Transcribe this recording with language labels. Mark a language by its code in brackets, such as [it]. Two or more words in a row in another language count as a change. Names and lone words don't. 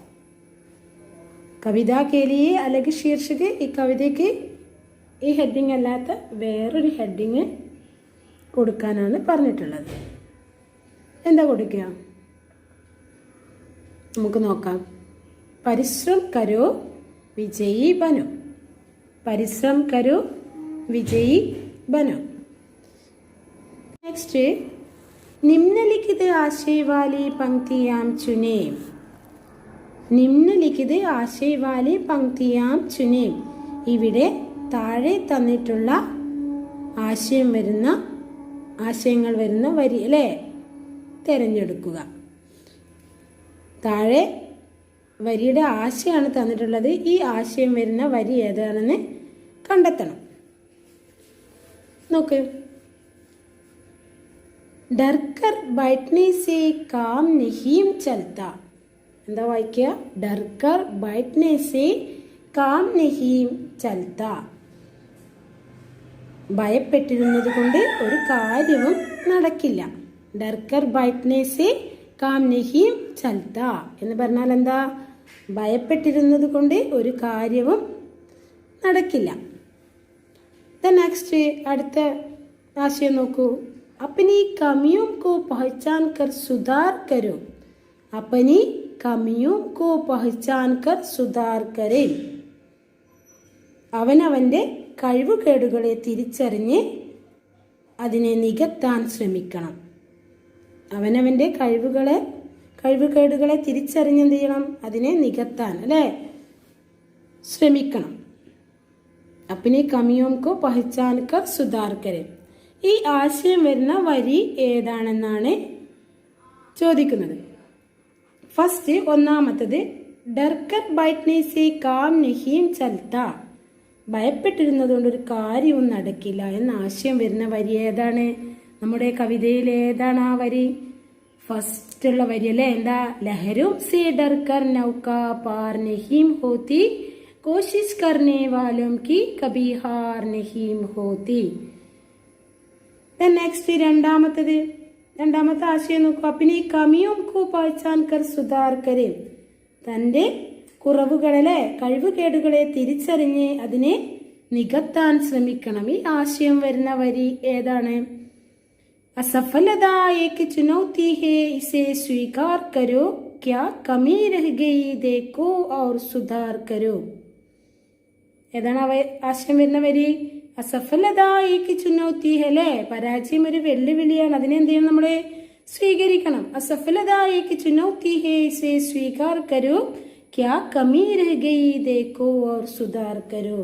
[hi] कविता के लिये अलग शीर्षक, [ml] ഈ കവിതയ്ക്ക് ഈ ഹെഡിങ് അല്ലാത്ത വേറൊരു ഹെഡിങ് കൊടുക്കാനാണ് പറഞ്ഞിട്ടുള്ളത്. എന്താ കൊടുക്കുക നമുക്ക് നോക്കാം. [hi] परिश्रम करो विजयी बनो. परिश्रम करो विजयी बनो. [ml] നെക്സ്റ്റ്, [hi] निम्नलिखित आशय वाली पंक्तियां चुने. निम्नलिखित आशय वाली पंक्तियां चुने. [ml] ഇവിടെ താഴെ തന്നിട്ടുള്ള ആശയങ്ങൾ വരുന്ന വരി അല്ലേ തിരഞ്ഞെടുക്കുക. താഴെ വരിയുടെ ആശയമാണ് തന്നിട്ടുള്ളത്. ഈ ആശയം വരുന്ന വരി ഏതാണെന്ന് കണ്ടെത്തണം. [hi] നോക്ക്. ഡർക്കർ बैठने से काम नहीं चलता. [ml] എന്താ വായിക്കുക? [hi] ഡർക്കർ बैठने से काम नहीं चलता. [ml] ഭയപ്പെട്ടിരുന്നത് കൊണ്ട് ഒരു കാര്യവും നടക്കില്ല. [hi] ഡർക്കർ बैठने से काम नहीं चलता [ml] എന്ന് പറഞ്ഞാൽ എന്താ? ഭയപ്പെട്ടിരുന്നത് കൊണ്ട് ഒരു കാര്യവും നടക്കില്ല. നെക്സ്റ്റ്, അടുത്ത ആശയം നോക്കൂ. [hi] अपनी कमियों को पहचान कर सुधार करो. अपनी कमियों को पहचान कर सुधार करें. [ml] അവനവൻ്റെ കഴിവുകേടുകളെ തിരിച്ചറിഞ്ഞ് അതിനെ നികത്താൻ ശ്രമിക്കണം. അവനവൻ്റെ കഴിവുകേടുകളെ തിരിച്ചറിഞ്ഞ് എന്ത് ചെയ്യണം? അതിനെ നികത്താൻ അല്ലേ ശ്രമിക്കണം. [hi] अपनी कमियों को पहचान कर सुधार करें. [ml] ഈ ആശയം വരുന്ന വരി ഏതാണെന്നാണ് ചോദിക്കുന്നത്. [hi] ഫസ്റ്റ്, ഒന്നാമത്തത് ഡർക്കർ बैठने से काम नहीं चलता. [ml] ഭയപ്പെട്ടിരുന്നത് കൊണ്ട് ഒരു കാര്യവും നടക്കില്ല എന്ന ആശയം വരുന്ന വരി ഏതാണ്? നമ്മുടെ കവിതയിൽ ഏതാണ് ആ വരി? ഫസ്റ്റ് ഉള്ള വരി അല്ലേ? എന്താ? [hi] लहरों से डरकर नौका पार नहीं होती, कोशिश करने वालों की कभी हार नहीं होती. [ml] നെക്സ്റ്റ്, രണ്ടാമത്തെ ആശയം നോക്കൂ. [hi] अपनी कमियों को पहचान कर सुधार करें. [ml] തൻ്റെ കുറവുകളെ കഴിവുകേടുകളെ തിരിച്ചറിഞ്ഞ് അതിനെ നികത്താൻ ശ്രമിക്കണം. ഈ ആശയം വരുന്ന വരി ഏതാണ്? [hi] असफलता एक चुनौती है, इसे स्वीकार करो, क्या कमी रह गई देखो और सुधार करो. [ml] ഏതാണ് ആശയം വരുന്ന വരി? [hi] असफलता एक चुनौती है [ml] അല്ലേ? പരാജയം ഒരു വെല്ലുവിളിയാണ്. അതിനെ എന്ത് ചെയ്യണം? നമ്മളെ സ്വീകരിക്കണം. [hi] असफलता एक चुनौती है, इसे स्वीकार करो, क्या कमी रह गई देखो और सुधार करो.